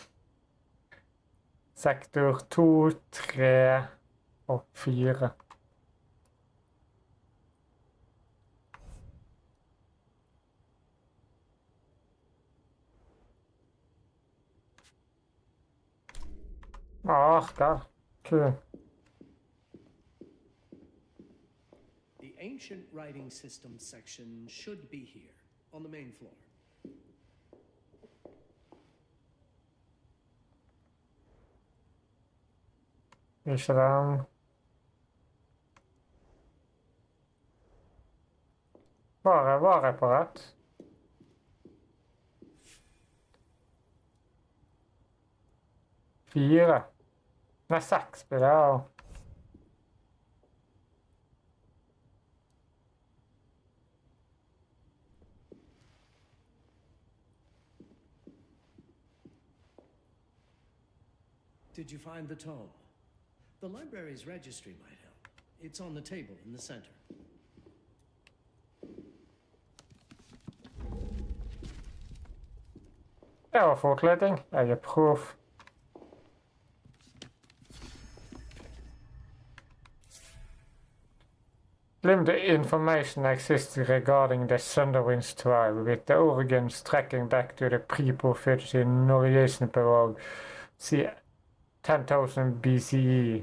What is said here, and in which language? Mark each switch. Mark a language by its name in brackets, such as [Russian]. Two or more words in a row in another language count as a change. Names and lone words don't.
[Norwegian] Sektor 2, 3 og 4. Der. Cool. [English] The ancient writing system section should be here, on the main floor. [Norwegian] Ikke den. Var jeg på rett? Fire. Nei, 6 blir det, og... [English] Did you find the tome? The library's registry might help. It's on the table in the center. [Norwegian] Det var forkledning. Jeg er proff. [English] Limited information exists regarding the Sunderwinds tribe, with the origins tracking back to the pre-prophecy Norwegian prologue. See 10,000 BCE.